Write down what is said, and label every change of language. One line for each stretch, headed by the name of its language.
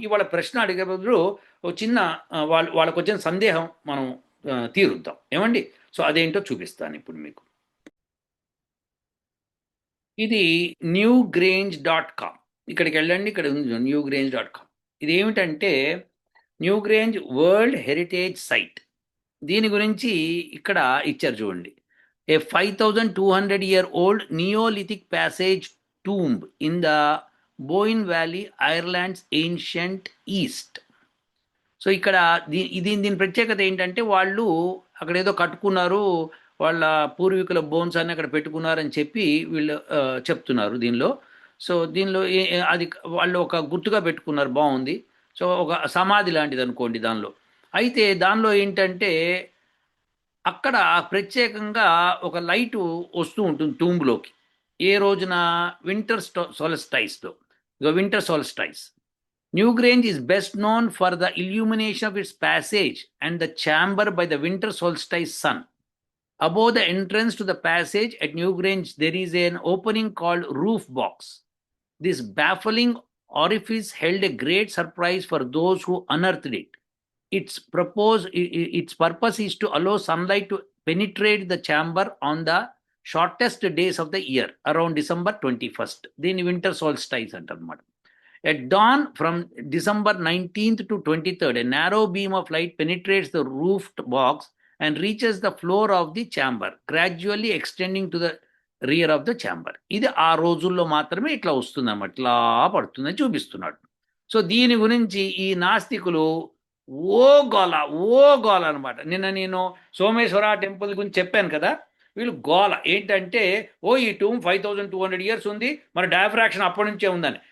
Telugu: ఇవాళ ప్రశ్న అడిగే బదులు చిన్న వాళ్ళకు వచ్చిన సందేహం మనం తీరుద్దాం, ఏమండి? సో అదేంటో చూపిస్తాను ఇప్పుడు మీకు. ఇది newgrange.com. ఇక్కడికి వెళ్ళండి, ఇక్కడ ఉంది newgrange.com. ఇది ఏమిటంటే న్యూగ్రేంజ్ వరల్డ్ హెరిటేజ్ సైట్. దీని గురించి ఇక్కడ ఇచ్చారు చూడండి.
English: A 5200-year-old neolithic passage tomb in the Boyne Valley, Ireland's ancient east.
Telugu: So ఇక్కడ దీని ప్రత్యేకత ఏంటంటే వాళ్ళు అక్కడ ఏదో కట్టుకున్నారు, వాళ్ళ పూర్వీకుల బోన్స్ అన్ని అక్కడ పెట్టుకున్నారని చెప్పి వీళ్ళు చెప్తున్నారు దీనిలో. సో దీనిలో అది వాళ్ళు ఒక గుర్తుగా పెట్టుకున్నారు, బాగుంది. సో ఒక సమాధి లాంటిది అనుకోండి దానిలో. అయితే దానిలో ఏంటంటే అక్కడ ప్రత్యేకంగా ఒక లైటు వస్తూ ఉంటుంది టూంబ్లోకి. ఏ రోజున winter సోల్స్టైస్లో. Winter సోల్స్టైస్.
English: Newgrange is best known for the illumination of its passage and the chamber by the winter solstice sun. Above the entrance to the passage at Newgrange, there is an opening called roof box. This baffling orifice held a great surprise for those who unearthed it. Its purpose is to allow sunlight to penetrate the chamber on the shortest days of the year, around December 21st. Then winter solstice antamad. At dawn from December 19th to 23rd, a narrow beam of light penetrates the roofed box and reaches the floor of the chamber, gradually extending to the rear of the chamber.
Telugu: ఇది ఆ రోజుల్లో మాత్రమే ఇట్లా వస్తుందన్నమాట, ఇట్లా పడుతుందని చూపిస్తున్నాడు. So దీని గురించి ఈ నాస్తికులు ఓ గోల అనమాట. నిన్న నేను సోమేశ్వర టెంపుల్ గురించి చెప్పాను కదా, వీళ్ళు గోల ఏంటంటే ఈ టూమ్ 5200 years ఉంది, మరి డైఫ్రాక్షన్ అప్పటి నుంచే ఉందని.